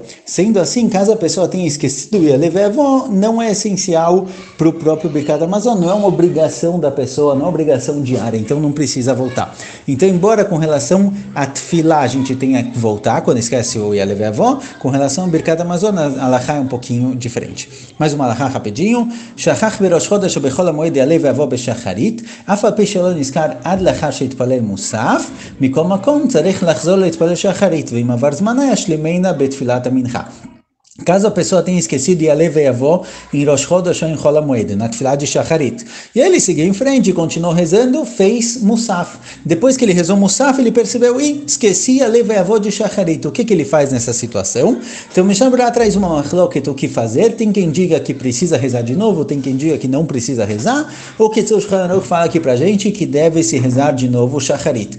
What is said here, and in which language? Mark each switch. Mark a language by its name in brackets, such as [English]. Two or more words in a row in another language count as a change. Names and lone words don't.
[Portuguese] Sendo assim, caso a pessoa tenha esquecido Yalev e Yavó, não é essencial para o próprio Birkat Hamazon, não é uma obrigação da pessoa, não é uma obrigação diária, então não precisa voltar. Então, embora com relação a Tefilá a gente tenha que voltar quando esquece o Yalev e Yavó, com relação ao Birkat Hamazon, a halakha é um pouquinho diferente. Mais uma halakha rapidinho. [Hebrew] שכח בראש חודש ou בחול המועד יעלה ויבוא בשחרית אף על פי שלא נזכר עד לאחר שהתפלל מוסף מכל מקום צריך לחזור ולהתפלל שחרית ואם עבר זמנה ישלימנה בתפילת המנחה. [Portuguese] Caso a pessoa tenha esquecido de Alev e Avó em Rosh Chodesh ou em Chol HaMoed, na Tfilah de Shacharit. E ele seguiu em frente, continuou rezando, fez Musaf. Depois que ele rezou Musaf, ele percebeu, esqueci Alev e Avó de Shacharit. O que ele faz nessa situação? Então, Mishnah Berurah traz uma machloket o que fazer. Tem quem diga que precisa rezar de novo, tem quem diga que não precisa rezar, ou que o Shulchan Aruch fala aqui pra gente que deve se rezar de novo Shacharit.